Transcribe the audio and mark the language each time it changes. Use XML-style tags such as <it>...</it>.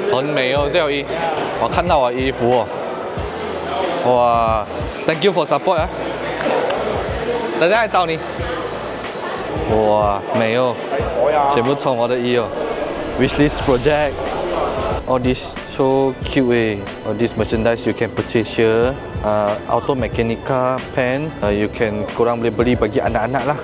<zh>很美哦，这条衣，我看到我衣服哦，哇 ，</zh> <en>Thank you for support</en> <zh>啊，等下来找你，哇，美哦，全部穿我的衣哦 ，Wishlist project。</zh> <en>All this so cute eh. All this merchandise you can purchase here. Auto Mechanica pen. You can</en> <ms>korang boleh beli bagi anak-anak lah.</ms>